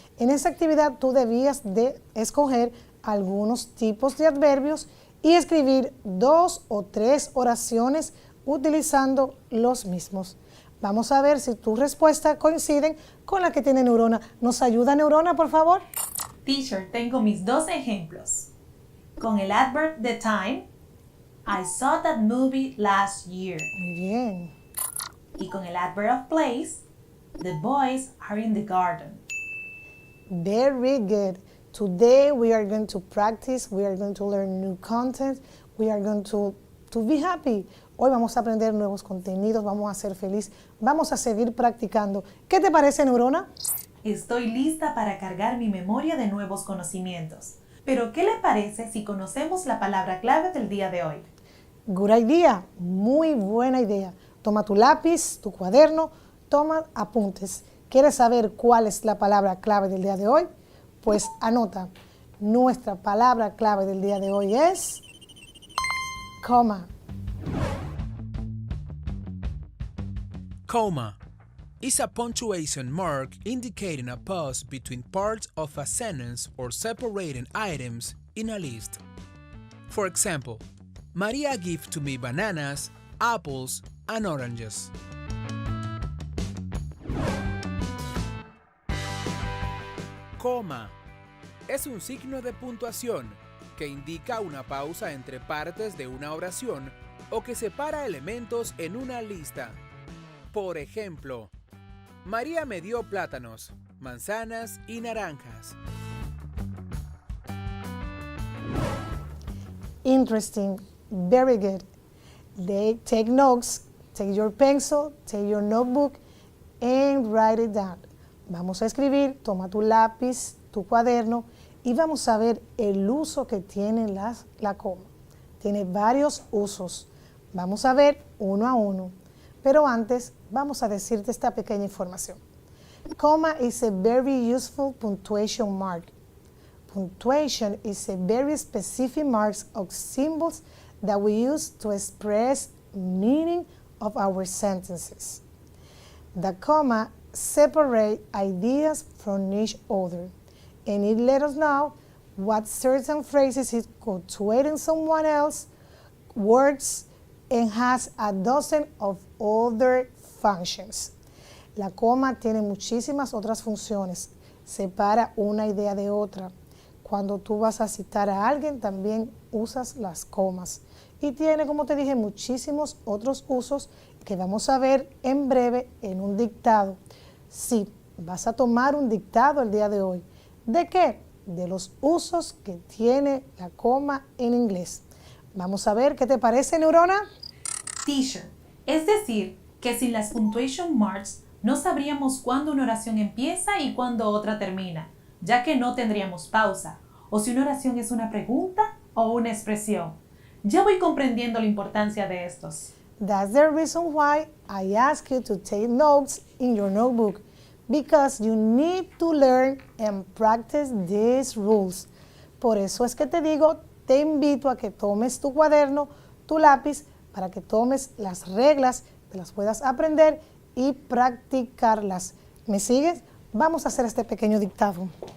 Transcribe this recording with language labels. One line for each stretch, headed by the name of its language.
Spanish: En esa actividad tú debías de escoger algunos tipos de adverbios y escribir 2 o 3 oraciones utilizando los mismos. Vamos a ver si tus respuestas coinciden con la que tiene Neurona. ¿Nos ayuda Neurona, por favor? Teacher, tengo mis 2 ejemplos. Con el
English: adverb de time, I saw that movie last year.
Spanish: Muy bien. Y con el
English: adverb of place, the boys are in the garden. Very good. Today we are going to practice, we are going to learn new content, we are going to be happy.
Spanish: Hoy vamos a aprender nuevos contenidos, vamos a ser felices, vamos a seguir practicando. ¿Qué te parece, Neurona? Estoy lista para cargar mi memoria de nuevos conocimientos. Pero, ¿qué le parece si conocemos la palabra clave del día de hoy?
English: Good idea,
Spanish: muy buena idea. Toma tu lápiz, tu cuaderno, toma apuntes. ¿Quieres saber cuál es la palabra clave del día de hoy? Pues anota, nuestra palabra clave del día de hoy es coma.
English: Comma is a punctuation mark indicating a pause between parts of a sentence or separating items in a list. For example, Maria gave to me bananas, apples, and oranges.
Spanish: Coma es un signo de puntuación que indica una pausa entre partes de una oración o que separa elementos en una lista. Por ejemplo, María me dio plátanos, manzanas y naranjas.
English: Interesting, very good. Take notes, take your pencil, take your notebook and write it down.
Spanish: Vamos a escribir, toma tu lápiz, tu cuaderno y vamos a ver el uso que tiene la coma. Tiene varios usos. Vamos a ver uno a uno. Pero antes vamos a decirte esta pequeña información.
English: Comma is a very useful punctuation mark. Punctuation is a very specific mark of symbols that we use to express meaning of our sentences. The comma separates ideas from each other, and it lets us know what certain phrases is punctuating someone else's words and has a dozen of other functions.
Spanish: La coma tiene muchísimas otras funciones. Separa una idea de otra. Cuando tú vas a citar a alguien, también usas las comas. Y tiene, como te dije, muchísimos otros usos que vamos a ver en breve en un dictado. Sí, vas a tomar un dictado el día de hoy. ¿De qué? De los usos que tiene la coma en inglés. Vamos a ver qué te parece, Neurona. Teacher, es decir, que sin las punctuation marks no sabríamos cuándo una oración empieza y cuándo otra termina, ya que no tendríamos pausa, o si una oración es una pregunta o una expresión. Ya voy comprendiendo la importancia de estos.
English: That's the reason why I ask you to take notes in your notebook, because you need to learn and practice these rules.
Spanish: Por eso es que te digo, te invito a que tomes tu cuaderno, tu lápiz, para que tomes las reglas, te las puedas aprender y practicarlas. ¿Me sigues? Vamos a hacer este pequeño dictado.